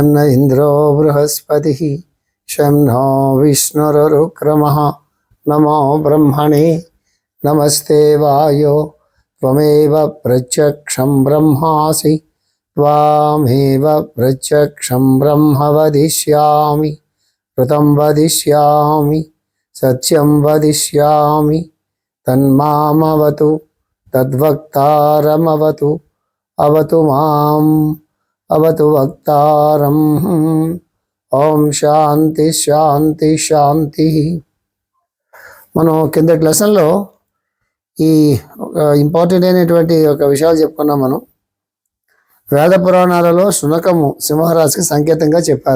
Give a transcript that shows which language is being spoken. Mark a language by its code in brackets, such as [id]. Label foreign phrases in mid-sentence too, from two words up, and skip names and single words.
[sa] न इन्द्रो बृहस्पतिः शं नो विष्णुरुक्रमः नमो ब्रह्मणे नमस्ते वायो त्वमेव प्रत्यक्षं ब्रह्मासि त्वामेव प्रत्यक्षं ब्रह्म वदिष्यामि ऋतं वदिष्यामि सत्यं वदिष्यामि तन्मामवतु तद्वक्तारमवतु अवतु माम् अवतु वक्तारम् ఓం శాంతి శాంతి శాంతి. [te] మనం కిందటి లెసన్లో ఈ ఇంపార్టెంట్ అయినటువంటి ఒక విషయాలు చెప్పుకున్నాం. మనం వేద పురాణాలలో శునకము సింహరాశికి సంకేతంగా చెప్పారు.